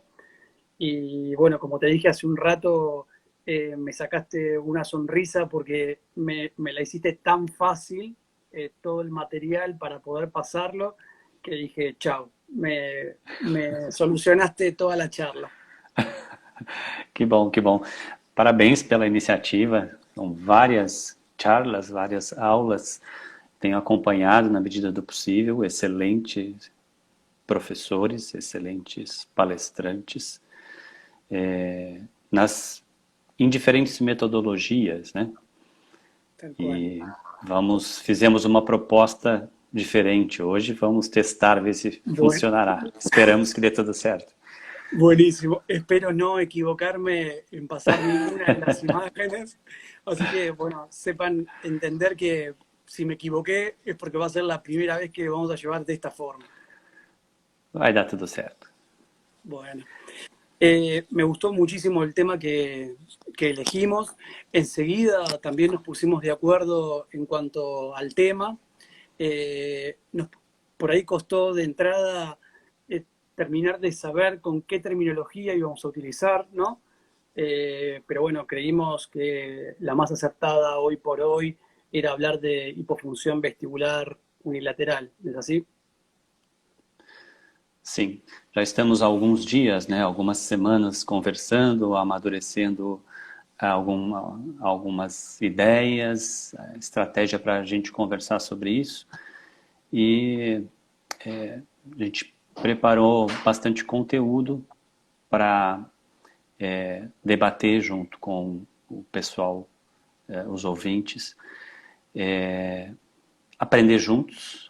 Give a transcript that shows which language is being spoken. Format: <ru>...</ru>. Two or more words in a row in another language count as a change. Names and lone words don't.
<es>Y bueno, como te dije hace un rato, me sacaste una sonrisa porque me la hiciste tan fácil, todo el material para poder pasarlo, que dije, chao, me solucionaste toda la charla.</es> <pt>Que bom, que bom. Parabéns pela iniciativa. São várias charlas, várias aulas. Tenho acompanhado na medida do possível. Excelentes professores, excelentes palestrantes, nas em diferentes metodologias, né?</pt> <es>Tal cual.</es> <pt>E fizemos uma proposta diferente hoje. Vamos testar, ver se</pt> <es>Bueno,</es> <pt>funcionará. Esperamos que dê tudo certo.</pt> <es>buenísimo. Espero no equivocarme en pasar ninguna de las imágenes. Así que, bueno, sepan entender que si me equivoqué es porque va a ser la primera vez que vamos a llevar de esta forma.</es> <pt>Vai dar tudo certo.</pt> <es>Bueno, me gustó muchísimo el tema que elegimos. Enseguida también nos pusimos de acuerdo en cuanto al tema. Nos, por ahí costó de entrada terminar de saber con qué terminología íbamos a utilizar, ¿no? Pero bueno, creímos que la más acertada hoy por hoy era hablar de hipofunción vestibular unilateral, ¿es así?</es> <pt>Sim, já estamos há alguns dias, né, algumas semanas conversando, amadurecendo algumas ideias, estratégia para a gente conversar sobre isso. E a gente preparou bastante conteúdo para debater junto com o pessoal, os ouvintes, aprender juntos.</pt>